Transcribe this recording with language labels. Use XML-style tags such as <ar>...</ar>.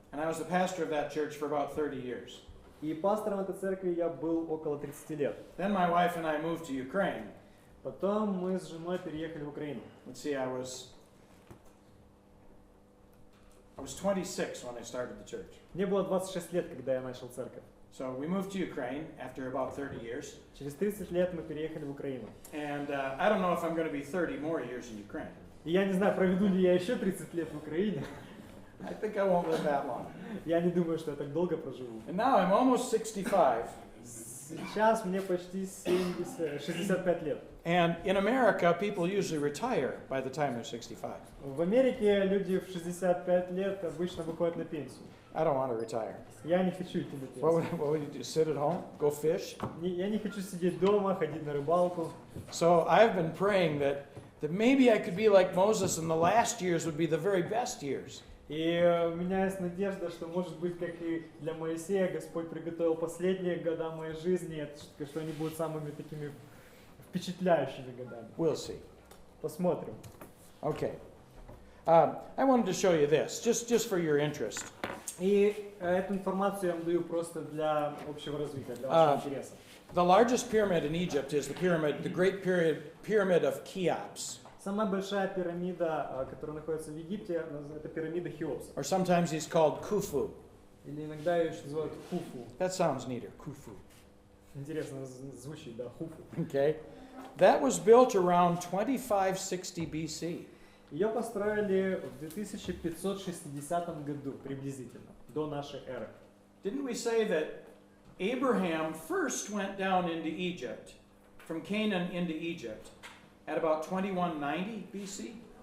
<en>And I was the pastor of that church for about 30 years.</en> <ru>И пастором этой церкви я был около 30 лет.</ru> <en>Then my wife and I moved to Ukraine.</en> <ru>Потом мы с женой переехали в Украину.</ru> <en>Let's see, I was 26 when I started the church.</en> <ru>Мне было 26 лет, когда я начал церковь.</ru> <en>So we moved to Ukraine after about 30 years.</en> <ru>Через 30 лет мы переехали в Украину.</ru> <en>And I don't know if I'm going to be 30 more years in Ukraine.</en> <ru>И я не знаю, проведу ли я еще 30 лет в Украине.</ru> <en>I think I won't live that long.</en> <ru>Я не думаю, что я так долго проживу.</ru> <en>And now I'm almost 65.</en> <ru>Сейчас мне почти 65 лет.</ru> <en>And in America, people usually retire by the time they're 65.</en> <ru>В Америке люди в 65 лет обычно выходят на пенсию.</ru> <en>I don't want to retire.</en> <ru>Я не хочу идти на</ru> <en>What</en> <ru>пенсию.</ru> <en>would you do? Sit at home? Go fish?</en> <ru>Я не хочу сидеть дома, ходить на рыбалку.</ru> <en>So I've been praying that maybe I could be like Moses and the last years would be the very best years.</en> <ru>И у меня есть надежда, что, может быть, как и для Моисея, Господь приготовил последние года моей жизни, что они будут самыми такими впечатляющими годами.</ru> <en>We'll see.</en> <ru>Посмотрим.</ru> <en>Okay. I wanted to show you this, just for your interest.</en> <ru>И эту информацию я вам даю просто для общего развития, для вашего интереса.</ru> <en>The largest pyramid in Egypt is the Great Pyramid of Cheops.</en> <ru>Самая большая пирамида, которая находится в Египте, это пирамида Хеопса.</ru> <en>Or sometimes he's called Khufu.</en> <ru>Или иногда ее еще называют Хуфу.</ru> <en>That sounds neater, Khufu.</en> <ru>Интересно звучит, да, Хуфу.</ru> <en>Okay. That was built around 2560 BC.</en> <ru>Ее построили в 2560 году, приблизительно, до нашей эры.</ru> <en>Didn't we say that Abraham first went down into Egypt, from Canaan into Egypt, at about 2190 BC?</en>